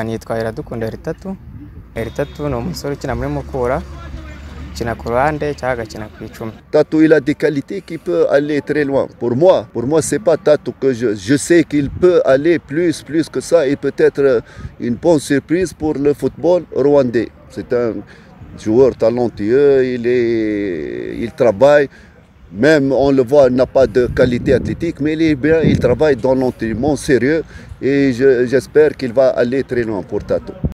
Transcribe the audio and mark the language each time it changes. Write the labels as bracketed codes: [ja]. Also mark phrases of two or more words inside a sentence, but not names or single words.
[rw] yitwa Iradukunda Eritatu ni umusore ukina muri Mukura, ukina ku ruhande cyangwa agakina ku icumi. [fr] Tato, il a des qualités qui peut aller très loin. Pour moi c'est pas Tato que je sais qu'il peut aller plus que ça et peut-être une bonne surprise pour le football rwandais. C'est un joueur talentueux, il travaille, même on le voit, il n'a pas de qualité athlétique, mais il est bien, il travaille dans l'entraînement sérieux et j'espère qu'il va aller très loin pour Tato.